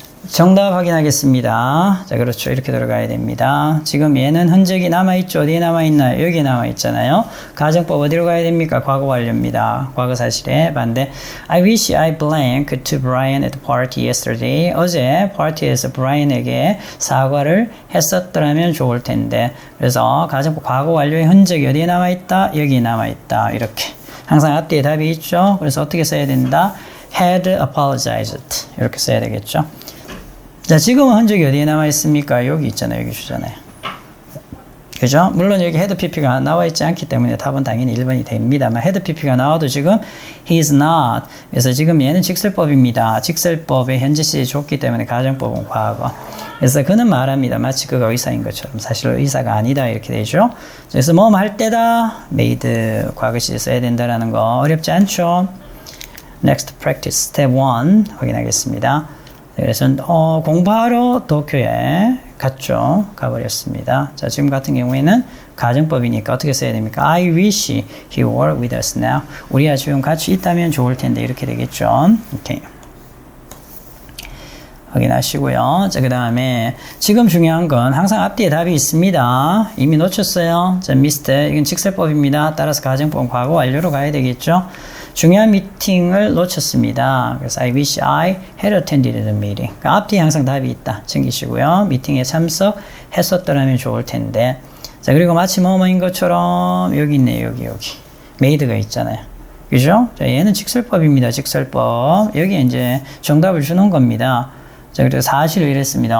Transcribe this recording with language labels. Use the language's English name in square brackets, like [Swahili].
[Korean] 정답 확인하겠습니다. 자, 그렇죠. 이렇게 들어가야 됩니다. 지금 얘는 흔적이 남아있죠. 어디에 남아있나요? 여기에 남아있잖아요. 가정법 어디로 가야 됩니까? 과거 완료입니다. 과거 사실에 반대. [English] I wish I blank to Brian at the party yesterday. [Korean] 어제 파티에서 브라이언에게 사과를 했었더라면 좋을 텐데. 그래서 가정법 과거 완료의 흔적이 어디에 남아있다? 여기에 남아있다. 이렇게. 항상 앞뒤에 답이 있죠. 그래서 어떻게 써야 된다? had apologized. 이렇게 써야 되겠죠. 자, 지금은 흔적이 어디에 남아 있습니까? 여기 있잖아요. 여기 주잖아요. 그죠? 물론 여기 헤드 PP가 나와 있지 않기 때문에 답은 당연히 1번이 됩니다만 헤드 PP가 나와도 지금 he's not. 그래서 지금 얘는 직설법입니다. 직설법에 현재 시제 좋기 때문에 가정법은 과거. 그래서 그는 말합니다. 마치 그가 의사인 것처럼. 사실 의사가 아니다 이렇게 되죠. 그래서 뭐 할 때다 made 과거 시제 써야 된다라는 거 어렵지 않죠? [English] Next practice step 1 확인하겠습니다. [Korean] 그래서 공부하러 도쿄에 갔죠. 가버렸습니다. 자, 지금 같은 경우에는 가정법이니까 어떻게 써야 됩니까? [English] I wish he were with us now. [Korean] 우리가 지금 같이 있다면 좋을 텐데 이렇게 되겠죠. 오케이. 확인하시고요. 자, 그 다음에 지금 중요한 건 항상 앞뒤에 답이 있습니다. 이미 놓쳤어요. 자, 미스터 이건 직설법입니다. 따라서 가정법은 과거 완료로 가야 되겠죠. 중요한 미팅을 놓쳤습니다. [English] 그래서 I wish I had attended the meeting. [Korean] 그러니까 앞뒤에 항상 답이 있다. 챙기시고요. 미팅에 참석했었더라면 좋을 텐데. 자, 그리고 마치 뭐뭐인 것처럼 여기 있네요. 여기. made가 있잖아요. 그죠? 자, 얘는 직설법입니다. 직설법. 여기 이제 정답을 주는 겁니다. 자, 그래서 사실을 이랬습니다.